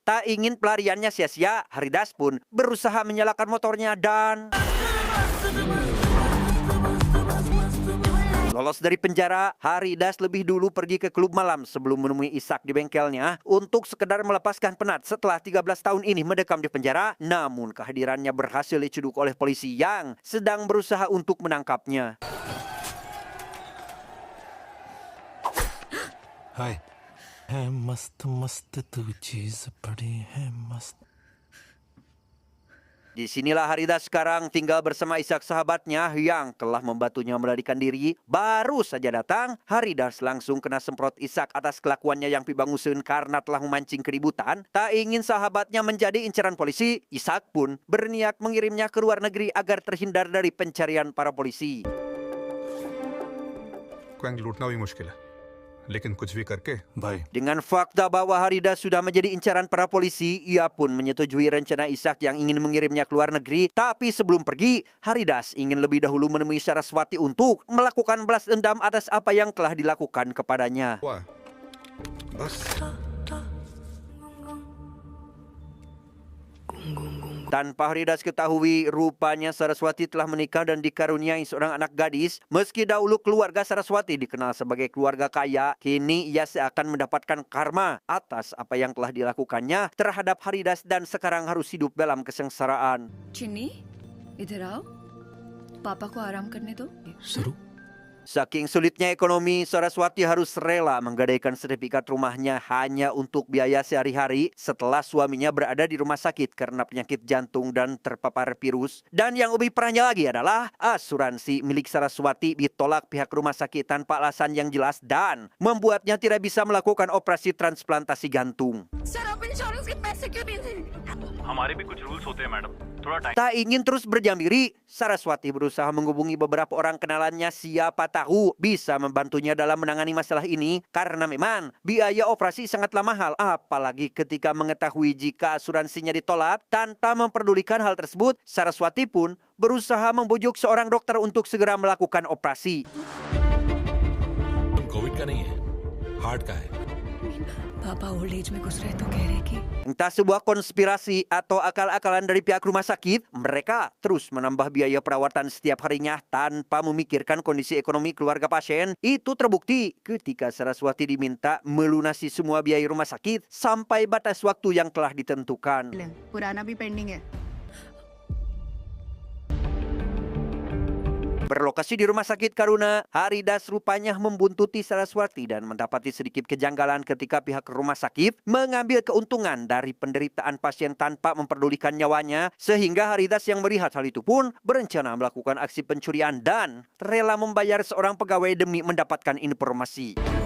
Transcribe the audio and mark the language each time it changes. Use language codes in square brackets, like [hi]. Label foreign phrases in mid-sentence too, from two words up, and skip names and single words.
[id] Tak ingin pelariannya sia-sia, Haridas pun berusaha menyalakan motornya dan lolos dari penjara. Haridas lebih dulu pergi ke klub malam sebelum menemui Ishak di bengkelnya untuk sekedar melepaskan penat setelah 13 tahun ini mendekam di penjara. Namun kehadirannya berhasil dicuduk oleh polisi yang sedang berusaha untuk menangkapnya. [hi] हाय है मस्त मस्त तू चीज बड़ी है मस्त. [id] Disinilah Haridas sekarang tinggal bersama Ishak sahabatnya yang telah membantunya melarikan diri. Baru saja datang, Haridas langsung kena semprot Ishak atas kelakuannya yang pibanguseun karena telah memancing keributan. Tak ingin sahabatnya menjadi incaran polisi, Ishak pun berniat mengirimnya ke luar negeri agar terhindar dari pencarian para polisi. [hi] को लूटना भी मुश्किल है लेकिन कुछ भी करके भाई [id] Dengan fakta bahwa Haridas sudah menjadi incaran para polisi, ia pun menyetujui rencana Ishak yang ingin mengirimnya ke luar negeri. Tapi sebelum pergi, Haridas ingin lebih dahulu menemui Saraswati untuk melakukan balas dendam atas apa yang telah dilakukan kepadanya. [hi] हुआ बस [id] Tanpa Haridas ketahui, rupanya Saraswati telah menikah dan dikaruniai seorang anak gadis. Meski dahulu keluarga Saraswati dikenal sebagai keluarga kaya, kini ia seakan mendapatkan karma atas apa yang telah dilakukannya terhadap Haridas dan sekarang harus hidup dalam kesengsaraan. [hi] चिन्नी इधर आओ पापा को आराम करने दो शुरू [id] Saking sulitnya ekonomi, Saraswati harus rela menggadaikan sertifikat rumahnya hanya untuk biaya sehari-hari setelah suaminya berada di rumah sakit karena penyakit jantung dan terpapar virus. Dan yang lebih parahnya lagi adalah asuransi milik Saraswati ditolak pihak rumah sakit tanpa alasan yang jelas dan membuatnya tidak bisa melakukan operasi transplantasi jantung. [hi] सर आप इंश्योरेंस के पैसे क्यों नहीं दे हमारे भी कुछ रूल्स होते हैं मैडम थोड़ा टाइम [id] Tak ingin terus berdiam diri, Saraswati berusaha menghubungi beberapa orang kenalannya, siapa tahu bisa membantunya dalam menangani masalah ini karena memang biaya operasi sangatlah mahal, apalagi ketika mengetahui jika asuransinya ditolak. Tanpa memperdulikan hal tersebut, Saraswati pun berusaha membujuk seorang dokter untuk segera melakukan operasi. [hi] कोविड का नहीं है हार्ट का है. पापा [en] old age [hi] में घुस रहे तो कह रहे कि [id] Entah sebuah konspirasi atau akal-akalan dari pihak rumah sakit, mereka terus menambah biaya perawatan setiap harinya tanpa memikirkan kondisi ekonomi keluarga pasien. Itu terbukti ketika Saraswati diminta melunasi semua biaya rumah sakit sampai batas waktu yang telah ditentukan. [hi] पुराना भी पेंडिंग है [id] Berlokasi di Rumah Sakit Karuna, Haridas rupanya membuntuti Saraswati dan mendapati sedikit kejanggalan ketika pihak rumah sakit mengambil keuntungan dari penderitaan pasien tanpa memperdulikan nyawanya, sehingga Haridas yang melihat hal itu pun berencana melakukan aksi pencurian dan rela membayar seorang pegawai demi mendapatkan informasi.